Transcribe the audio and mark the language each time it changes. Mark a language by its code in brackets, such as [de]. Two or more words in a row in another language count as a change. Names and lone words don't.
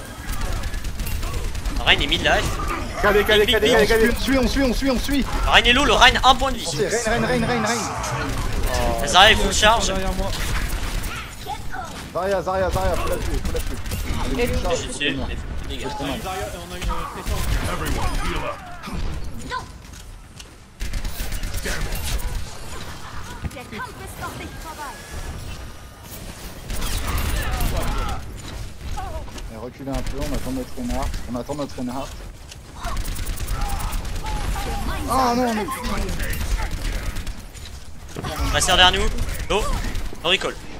[fr] Rein est mid-life. Calé. On suit. Rein est low, le Rein 1 point de vie. Rain. Zarya est [en] full charge. [fr] Derrière moi. Zarya, faut la tuer. Et lui, Je suis dessus. Les gars. On a une pression. [en] Everyone, heal up. [de] Der Kampf ist noch nicht vorbei. [fr] Reculez un peu, on attend notre Reinhardt. Ah non, mais... Restez derrière nous. Go. On recall.